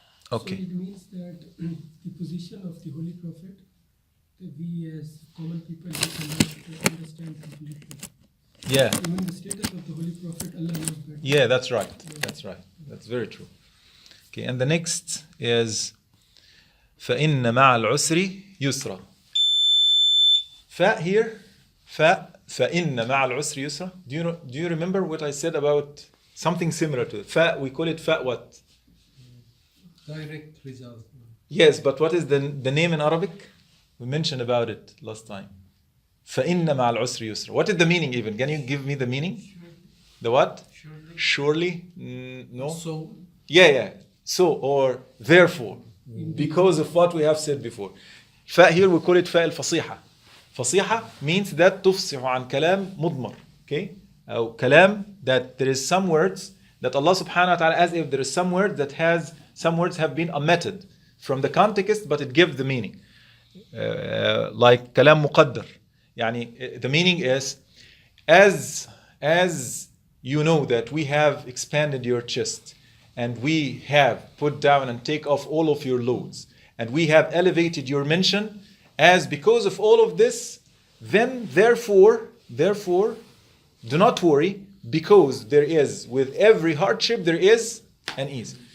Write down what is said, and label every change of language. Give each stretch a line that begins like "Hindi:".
English: So it means that the position of the Holy Prophet, that we as common people we cannot understand completely. Yeah. Even the status of the Holy Prophet, Allah knows better. Yeah, that's right. That's right. That's very true. Okay, and the next is
Arabic: فَإِنَّ مَعَ الْعُسْرِ يُسْرًا.
English: Fa here,
Arabic: فَإِنَّ مَعَ الْعُسْرِ يُسْرًا.
English: Do you remember what I said about something similar to it? Fa, we call it fa what? Direct result. Yes, but what is the name in Arabic? We mentioned about it last time.
Arabic: فَإِنَّ مَعَ الْعُسْرِ يُسْرًا.
English: What is the meaning even? Can you give me the meaning? The what? Surely? No? So, Yeah. So, or therefore. Because of what we have said before. Fa here we call it fa al-fasiha. Fasiha means that
Arabic: تفصح عن كلام مضمر.
English: Okay?
Arabic: أو كلام,
English: that there is some words that Allah subhanahu wa ta'ala, as if there is some word that has, some words have been omitted from the context, but it gives the meaning. Like
Arabic: كلام مقدر.
English: يعني the meaning is, as you know that we have expanded your chest, and we have put down and take off all of your loads, and we have elevated your mention, as because of all of this, then therefore, do not worry, because there is, with every hardship, there is an ease.